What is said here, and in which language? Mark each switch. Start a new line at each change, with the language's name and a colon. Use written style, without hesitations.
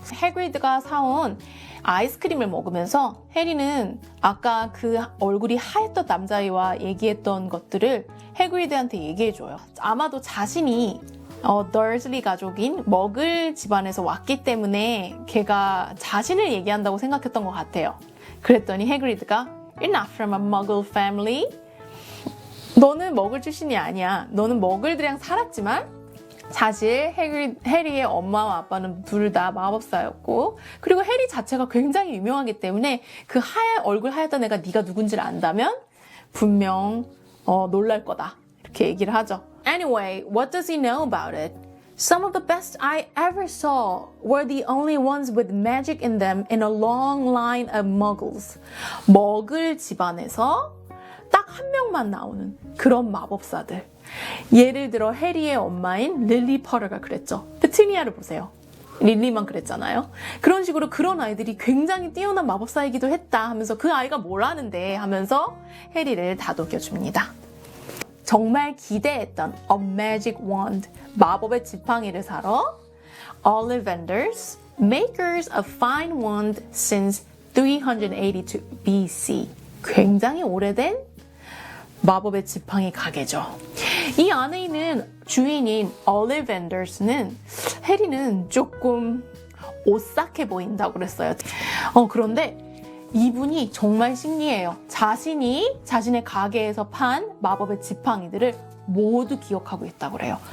Korean: 해그리드가 사온 아이스크림을 먹으면서 해리는 아까 그 얼굴이 하였던 남자아이와 얘기했던 것들을 해그리드한테 얘기해줘요. 아마도 자신이 더슬리 가족인 머글 집안에서 왔기 때문에 걔가 자신을 얘기한다고 생각했던 것 같아요. 그랬더니 해그리드가
English: You're not from a muggle family.
Korean: 너는 머글 출신이 아니야. 너는 머글들이랑 살았지만 사실 해리의 엄마와 아빠는 둘 다 마법사였고 그리고 해리 자체가 굉장히 유명하기 때문에 그 얼굴 하였던 애가 네가 누군지를 안다면 분명 놀랄 거다. 이렇게 얘기를 하죠.
English: Anyway, what does he know about it? Some of the best I ever saw were the only ones with magic in them in a long line of muggles.
Korean: 머글 집안에서 딱 한 명만 나오는 그런 마법사들. 예를 들어 해리의 엄마인 릴리 퍼러가 그랬죠. 페트니아를 보세요. 릴리만 그랬잖아요. 그런 식으로 그런 아이들이 굉장히 뛰어난 마법사이기도 했다 하면서 그 아이가 뭘 아는데 하면서 해리를 다독여줍니다. 정말 기대했던 A Magic Wand, 마법의 지팡이를 사러 Ollivanders,
English: makers of fine wand since 382 BC.
Korean: 굉장히 오래된 마법의 지팡이 가게죠. 이 안에 있는 주인인 Ollivanders는 해리는 조금 오싹해 보인다고 그랬어요. 그런데 이분이 정말 신기해요. 자신이 자신의 가게에서 판 마법의 지팡이들을 모두 기억하고 있다고 그래요.